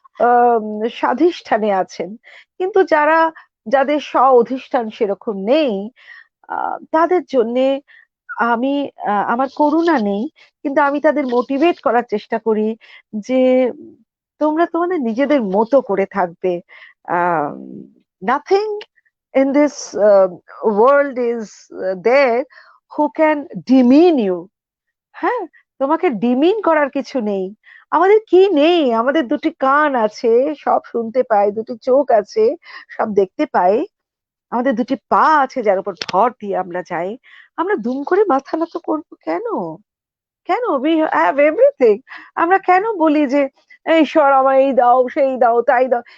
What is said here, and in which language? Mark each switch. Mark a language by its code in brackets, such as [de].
[bn] আম, স্বাধিষ্ঠানে আছেন, কিন্তু যাদের স্ব অধিষ্ঠান সেরকম নেই, তাদের জন্য আমি আমার করুণা নেই, কিন্তু আমি তাদের মোটিভেট করার চেষ্টা করি যে তোমরা তোমাদের নিজেদের মতো করে থাকবে। [en] Nothing in this world is there who can demean you. [bn] হ্যাঁ, তোমাকে ডিমিন করার কিছু নেই। আমাদের কি নেই? আমাদের দুটি কান আছে, সব শুনতে পাই, দুটি চোখ আছে, সব দেখতে পাই, আমাদের দুটি পা আছে যার উপর ভর দিয়ে আমরা যাই। আমরা দুম করে মাথা নত করবো কেন? কেন? [en] We have everything. [bn] আমরা কেন বলি যে "এই ঈশ্বর আমায় এই দাও, সেই দাও, তাই দাও"?